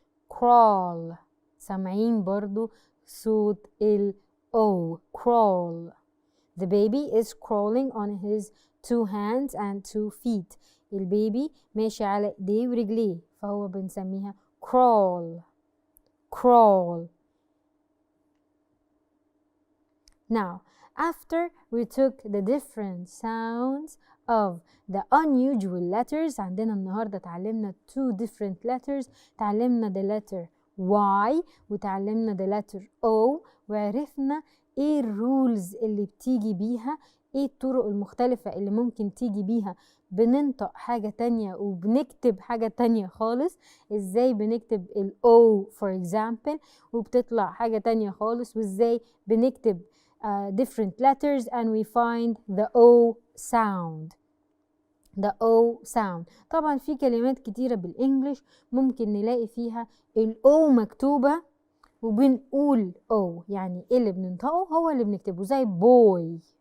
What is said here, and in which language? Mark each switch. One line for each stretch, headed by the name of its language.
Arabic: crawl سامعين برضو صوت ال O.
English: crawl. The baby is crawling on his 2 hands and 2 feet.
Arabic: البيبي ماشي على ايديه ورجليه فهو بنسميها crawl.
English: Now after we took the different sounds of the unusual letters
Arabic: عندنا النهاردة تعلمنا
English: 2 different letters.
Arabic: تعلمنا
English: the letter Y
Arabic: وتعلمنا the letter O وعرفنا ايه الرولز اللي بتيجي بيها، ايه الطرق المختلفة اللي ممكن تيجي بيها بننطق حاجة تانية وبنكتب حاجة تانية خالص. ازاي بنكتب ال O for example وبتطلع حاجة تانية خالص، وازاي بنكتب different letters
English: and we find the O sound. the O sound.
Arabic: طبعا في كلمات كتيرة بالإنجليش ممكن نلاقي فيها ال O مكتوبة وبنقول O، يعني اللي بننطقه هو اللي بنكتبه، زي boy.